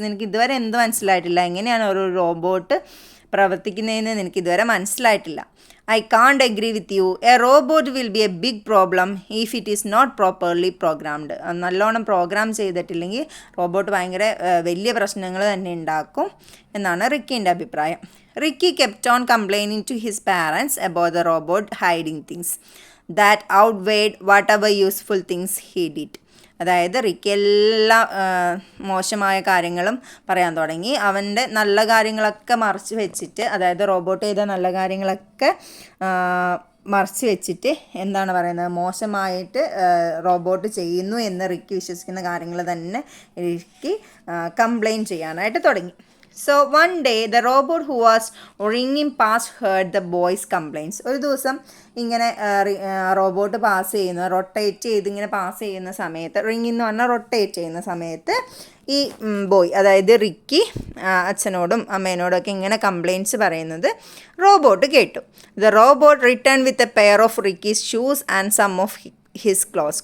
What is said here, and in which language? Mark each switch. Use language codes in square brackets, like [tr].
[ml] നിനക്ക് ഇതുവരെ എന്ത് മനസ്സിലായിട്ടില്ല, എങ്ങനെയാണ് ഒരു റോബോട്ട് പ്രവർത്തിക്കുന്നതെന്ന് നിനക്ക് ഇതുവരെ മനസ്സിലായിട്ടില്ല. [en] I can't agree with you, a robot will be a big problem if it is not properly programmed. [ml] നല്ലോണം പ്രോഗ്രാം ചെയ്തിട്ടില്ലെങ്കിൽ റോബോട്ട് ഭയങ്കര വലിയ പ്രശ്നങ്ങൾ തന്നെ ഉണ്ടാക്കും എന്നാണ് റിക്കിൻ്റെ അഭിപ്രായം. [en] Ricky kept on complaining to his parents about the robot hiding things that outweighed whatever useful things he did. [ml] അതായത് റിക്കി എല്ലാ മോശമായ കാര്യങ്ങളും പറയാൻ തുടങ്ങി. അവൻ്റെ നല്ല കാര്യങ്ങളൊക്കെ മറച്ച് വെച്ചിട്ട്, അതായത് റോബോട്ട് ചെയ്ത നല്ല കാര്യങ്ങളൊക്കെ മറച്ച് വെച്ചിട്ട് എന്താണ് പറയുന്നത്, മോശമായിട്ട് റോബോട്ട് ചെയ്യുന്നു എന്ന് റിക്കി വിശ്വസിക്കുന്ന കാര്യങ്ങൾ തന്നെ റിക്കി കംപ്ലൈൻറ്റ് ചെയ്യാനായിട്ട് തുടങ്ങി. [en] So one day the robot who was ringing past heard the boys' complaints. [ml] ഒരു ദിവസം ഇങ്ങനെ റോബോട്ട് പാസ് ചെയ്യുന്ന, റൊട്ടേറ്റ് ചെയ്ത് ഇങ്ങനെ പാസ് ചെയ്യുന്ന സമയത്ത്, റിങ് എന്ന് പറഞ്ഞാൽ റൊട്ടേറ്റ് ചെയ്യുന്ന സമയത്ത് ഈ ബോയ്, അതായത് റിക്കി അച്ഛനോടും അമ്മേനോടും ഒക്കെ ഇങ്ങനെ കംപ്ലയിൻറ്റ്സ് പറയുന്നത് റോബോട്ട് കേട്ടു. [en] The robot return with a pair of Ricky's shoes and some of his clothes.